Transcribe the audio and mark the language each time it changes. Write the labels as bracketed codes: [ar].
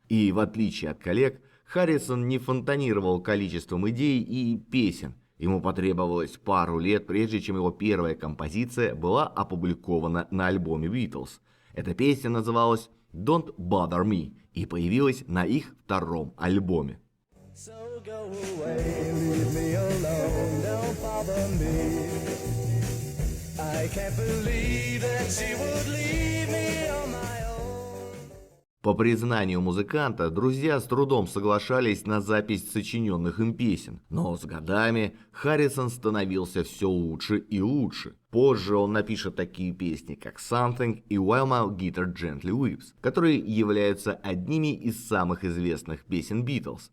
[ru] И в отличие от коллег, Харрисон не фонтанировал количеством идей и песен. Ему потребовалось пару лет, прежде чем его первая композиция была опубликована на альбоме Beatles. Эта песня называлась «Don't Bother Me» и появилась на их втором альбоме. [en] So go away, leave me alone, don't bother me. I can't believe that she would leave me on my own. [ru] По признанию музыканта, друзья с трудом соглашались на запись сочиненных им песен, но с годами Харрисон становился все лучше и лучше. Позже он напишет такие песни, как «Something» и «While My Guitar Gently Weeps», которые являются одними из самых известных песен Битлз.